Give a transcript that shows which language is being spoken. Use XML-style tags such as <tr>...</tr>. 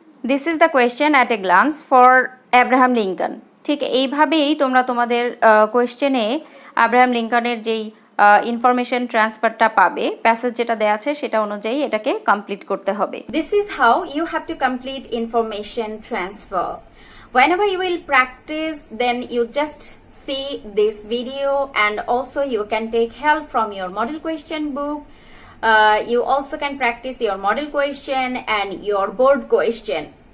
<en>This is the question at a glance for Abraham Lincoln.</en> <bn>ঠিক এইভাবেই তোমরা তোমাদের কোয়েশ্চেনে আব্রাহাম লিঙ্কনের যেই ইনফরমেশন ট্রান্সফারটা পাবে, প্যাসেজ যেটা দেওয়া আছে সেটা অনুযায়ী এটাকে কমপ্লিট করতে হবে।</bn> <en>This is how you have to complete information transfer. Whenever you will practice, then you just see this video, and also you can take help from your model question book. You also can practice your model question and your board question.</en>